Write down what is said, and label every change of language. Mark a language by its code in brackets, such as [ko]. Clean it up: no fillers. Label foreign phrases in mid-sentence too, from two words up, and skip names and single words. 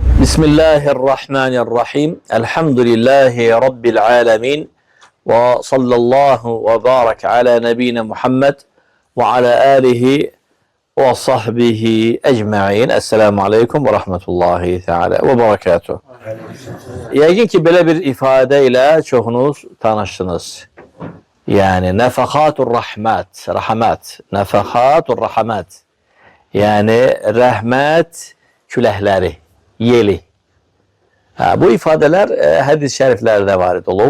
[ar] بسم الله الرحمن الرحيم. الحمد لله رب العالمين. وصلى الله وبارك على نبينا محمد وعلى آله وصحبه أجمعين. السلام عليكم ورحمة الله تعالى وبركاته. [az] Yəqin ki, belə bir ifadə ilə çoxunuz tanışdınız. Yəni, [ar] نفحات الرحمة, [az] rəhmət, [ar] نفحات الرحمة. [az] Yəni, rəhmət küləkləri, yeli. Bu ifadələr hədis şəriflərdə varid olub.